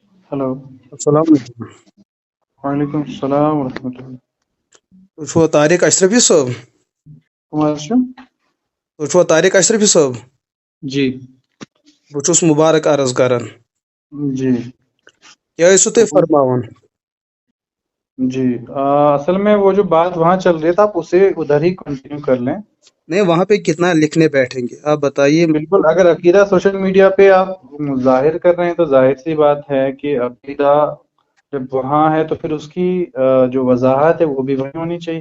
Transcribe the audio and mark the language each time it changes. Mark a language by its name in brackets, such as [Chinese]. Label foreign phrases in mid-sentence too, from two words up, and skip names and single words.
[English] Hello. [Arabic] السلام علیکم. وعلیکم السلام ورحمۃ اللہ. [Kashmiri] تُہۍ چھُوا طارق اشرفی صٲب؟ کم حظ چھُ؟ تُہۍ چھُوا طارق اشرفی صٲب؟ جی بہٕ چھُس مبارک عرض کران. جی کیٛاہ ٲسِو تُہۍ فرماوان؟ [Urdu] جی اصل میں وہ جو بات وہاں چل رہی تھا آپ اسے ادھر ہی کنٹینیو کر لیں. نہیں، وہاں پہ کتنا لکھنے بیٹھیں گے آپ بتائیے. بالکل، اگر عقیدہ [English] social media [Urdu] پہ آپ ظاہر کر رہے ہیں تو ظاہر سی بات ہے کہ عقیدہ جب وہاں ہے تو پھر اس کی جو وضاحت ہے وہ بھی وہیں ہونی چاہیے.